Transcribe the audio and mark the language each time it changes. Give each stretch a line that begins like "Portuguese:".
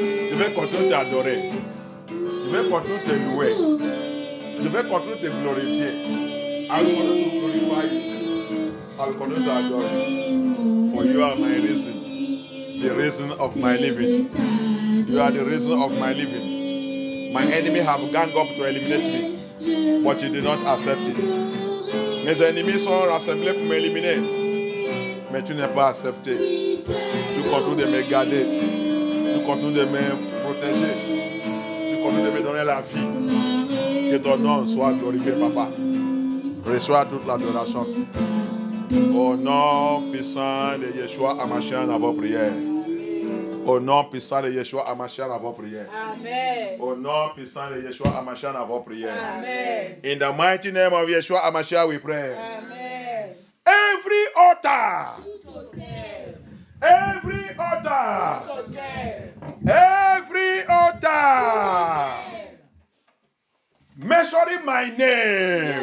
French: Je vais continuer de t'adorer. Je vais continuer de te louer. Je vais continuer de te glorifier.
English: I will continue to glorify you. I will continue to adore you. For you are my reason. The reason of my living. You are the reason of my living. My enemy have ganged up to eliminate me, but you did not accept it.
French: Mes ennemis sont rassemblés pour m'éliminer, mais tu n'es pas accepté. Tu continues de me garder, tu continues de me protéger, tu continues de me donner la vie. Que ton nom soit glorifié, Papa. Reçois toute l'adoration. Au nom puissant de Yeshua Hamashiach dans vos prières. Au nom puissant de Yeshua Hamashiach dans vos prières. Amen. Au nom puissant de Yeshua Hamashiach dans vos prières. Amen.
English: In the mighty name of Yeshua Hamashiach we pray. Amen. Every altar. Every altar. Every altar. mentioning my name.